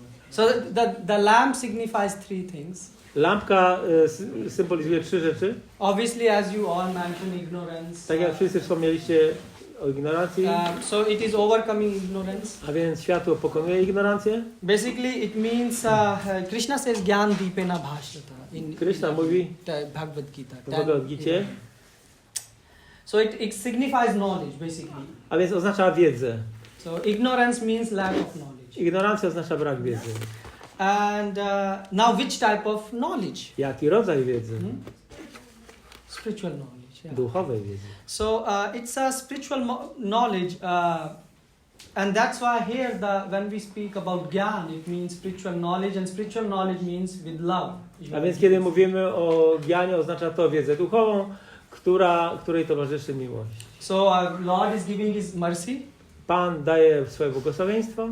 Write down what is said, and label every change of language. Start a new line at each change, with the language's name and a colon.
English: So the lamp signifies three things.
Polish: Lampka symbolizuje 3 rzeczy.
English: Obviously, as you all mentioned, ignorance.
Polish: Tak jak wszyscy wspomnieliście o ignorancji.
English: So it is overcoming ignorance.
Polish: A więc światło pokonuje ignorancję.
English: Basically, it means Krishna says
Sanskrit: Gyan Deepena Bhashyata
English: in
Polish: Krishna mówi
English: Bhagavad Gita.
Polish: w Bhagavad Gicie.
English: So it signifies knowledge, basically.
Polish: A więc oznacza wiedzę.
English: So ignorance means lack of knowledge.
Polish: Ignorancja oznacza brak wiedzy.
English: And now, which type of knowledge?
Polish: Jaki rodzaj wiedzy?
English: Spiritual knowledge. Yeah.
Polish: Duchowej wiedzy.
English: So it's a spiritual knowledge, and that's why here when we speak about Gyan, it means spiritual knowledge, and spiritual knowledge means with love.
Polish: A więc kiedy mówimy o Gyanie, oznacza to wiedzę duchową, której towarzyszy miłość.
English: So Lord is giving His mercy.
Polish: Pan daje swoje błogosławieństwo.